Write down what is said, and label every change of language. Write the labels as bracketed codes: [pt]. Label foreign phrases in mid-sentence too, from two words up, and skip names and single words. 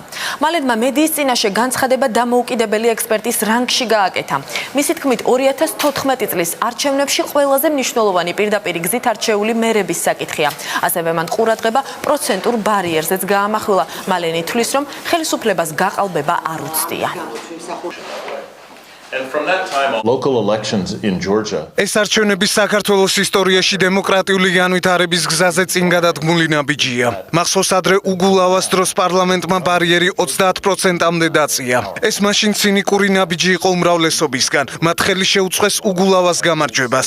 [ka] მალენმა მედიის წინაშე განცხადება დამოუკიდებელი ექსპერტის რანგში გააკეთა. მისი თქმით 2014 წლის არჩევნებში ყველაზე მნიშვნელოვანი პირდაპირი გზით არჩეული მერების საკითხია. ასევე მან ყურადღება პროცენტურ ბარიერზეც გაამახვილა. მალენი თვლის, რომ ხელისუფლებას გაყალბება არ უცდია. [en] Local elections in Georgia. [ka] ეს არჩევნები საქართველოს ისტორიაში დემოკრატიული განვითარების გზაზე წინ გადადგმული ნაბიჯია. მახსოვს ადრე უგულავას დროს პარლამენტმა ბარიერი 30%-მდე დაწია. ეს მაშინ ცინიკური ნაბიჯი იყო უმრავლესობისგან. მათ ხელი შეუწყეს უგულავას გამარჯვებას.